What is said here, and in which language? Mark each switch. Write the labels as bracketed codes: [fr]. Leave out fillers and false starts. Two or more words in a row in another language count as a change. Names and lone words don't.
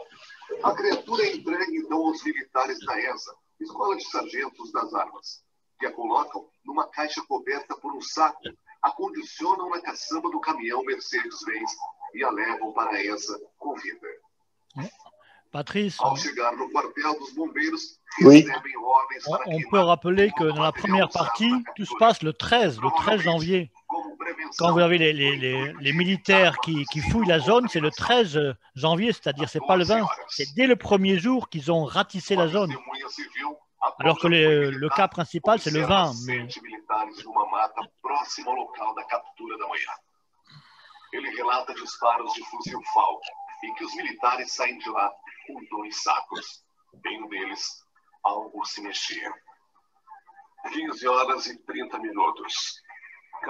[pt] A criatura é entregue então aos militares da ESA, Escola de Sargentos das Armas, que a colocam numa caixa coberta por um saco, a condicionam na caçamba do caminhão Mercedes-Benz e a levam para a ESA com vida. Patrice, Ao chegar no quartel dos bombeiros, oui. recebem ordens para [fr] on peut rappeler que dans la première partie, tout se passe le 13 janvier. Quand vous avez les militaires qui fouillent la zone, c'est le 13 janvier, c'est-à-dire c'est pas le 20, c'est dès le premier jour qu'ils ont ratissé la zone. Alors que le cas principal, c'est le 20. Mais... [pt] Ele relata disparos de fuzil Falk e que os militares saem de lá com 2 sacos. Em um deles, algo se mexia. 15 horas e 30 minutos.